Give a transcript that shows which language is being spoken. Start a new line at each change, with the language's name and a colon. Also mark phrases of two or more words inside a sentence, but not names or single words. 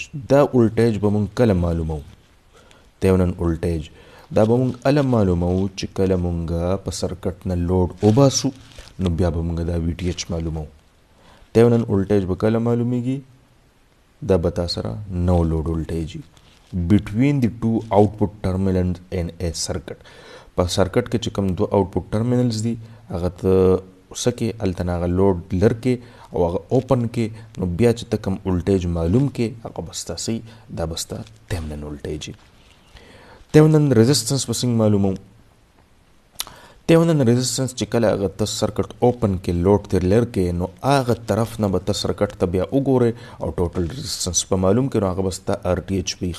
Pashto: دا ولټیج به مونږ کله معلومو
English: Thevenin voltage
Pashto: دا به مونږ هله معلومو چې کله مونږ په سرکټ نه لوډ وباسو نو بیا به مونږ دا
English: V T H
Pashto: معلومو.
English: Thevenin voltage
Pashto: به کله معلومیږي دا به تا سره نو
English: load voltage between the two output terminals in a circuit.
Pashto: په سرکټ کې چې کوم دوه
English: output terminals
Pashto: دي هغه ته څه کې هلته نه هغه لوډ لر کې او هغه اوپن کې نو بیا چې ته کوم ولټیج معلوم کې هغه به ستا صحیح دا به ستا
English: Thevenin voltage
Pashto: وي.
English: Thevenin resistance
Pashto: به څنګه معلومو؟
English: Thevenin resistance
Pashto: چې کله هغه ته سرکټ اوپن کې لوډ ترې لر کې نو هغه طرف نه به ته سرکټ ته بیا وګورې او
English: total resistance
Pashto: به معلوم کړي نو هغه به ستا
English: R T H
Pashto: وي.